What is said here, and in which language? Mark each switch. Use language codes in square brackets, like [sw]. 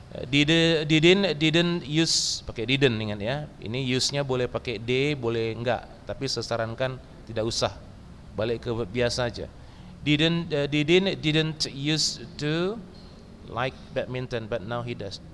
[id] Didn't use, pakai didn't, ingat ya. Ini use-nya boleh pakai d, boleh enggak, tapi saya sarankan tidak usah. Balik ke biasa aja. [en] Didn't used to like badminton but now he does.